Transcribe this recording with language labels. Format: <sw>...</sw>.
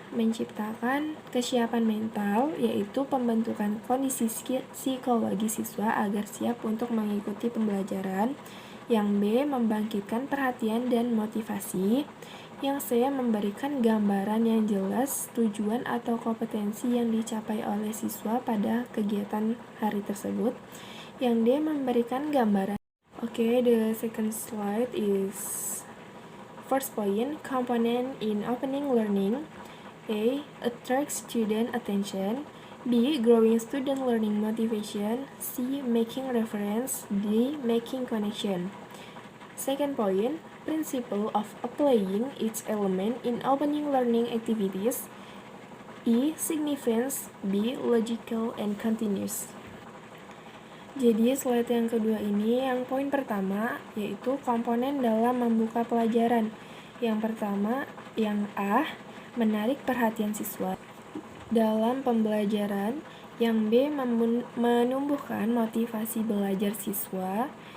<id>Menciptakan kesiapan mental, yaitu pembentukan kondisi psikologi siswa agar siap untuk mengikuti pembelajaran. Yang B. Membangkitkan perhatian dan motivasi. Yang C. Memberikan gambaran yang jelas tujuan atau kompetensi yang dicapai oleh siswa pada kegiatan hari tersebut. Yang D. Memberikan gambaran.</id> <en>Okay, the second slide is first point, component in opening learning. A. Attract student attention. B. Growing student learning motivation. C. Making reference. D. Making connection. Second point, principle of applying each element in opening learning activities. E. Significance. B. Logical and continuous.</en> <id>Jadi slide yang kedua ini, yang poin pertama yaitu komponen dalam membuka pelajaran. Yang pertama, yang A, menarik perhatian siswa dalam pembelajaran. Yang B, menumbuhkan motivasi belajar siswa.</id>